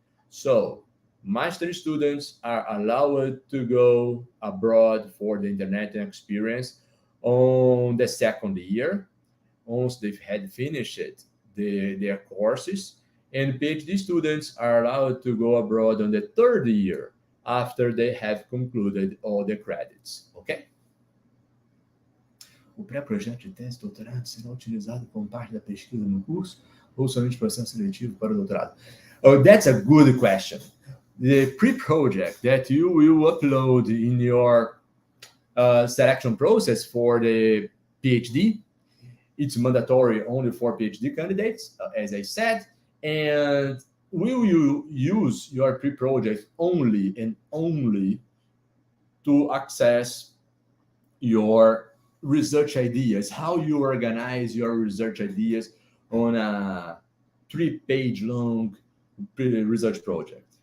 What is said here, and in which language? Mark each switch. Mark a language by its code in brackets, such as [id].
[en] So master students are allowed to go abroad for the international experience on the second year, once they've had finished their courses, and PhD students are allowed to go abroad on the third year after they have concluded all the credits. Okay? [pt] O pré-projeto de tese de doutorado será utilizado como parte da pesquisa no curso ou somente processo seletivo para o doutorado? [en] Oh, that's a good question. The pre-project that you will upload in your selection process for the PhD, it's mandatory only for PhD candidates, as I said, and will you use your pre-project only and only to access your research ideas, how you organize your research ideas on a 3-page long research project.